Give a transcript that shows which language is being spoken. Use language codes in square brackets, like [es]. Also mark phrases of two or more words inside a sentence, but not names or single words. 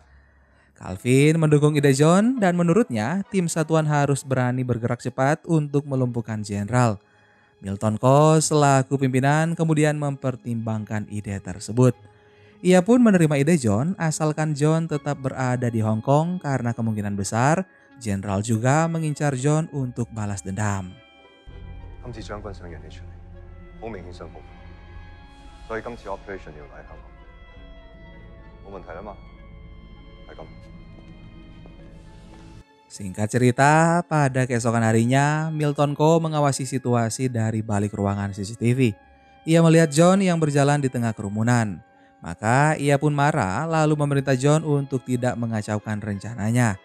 [id] Calvin mendukung ide John dan menurutnya tim satuan harus berani bergerak cepat untuk melumpuhkan jenderal. Milton Kos selaku pimpinan kemudian mempertimbangkan ide tersebut. Ia pun menerima ide John asalkan John tetap berada di Hong Kong karena kemungkinan besar jenderal juga mengincar John untuk balas dendam. [yue] 今次將軍想讓你出嚟，好明顯想報復，所以今次 operation 要喺香港，冇問題啦嘛，係咁。 [id] Singkat cerita, pada keesokan harinya, Milton Kho mengawasi situasi dari balik ruangan CCTV. Ia melihat John yang berjalan di tengah kerumunan. Maka ia pun marah lalu memerintah John untuk tidak mengacaukan rencananya.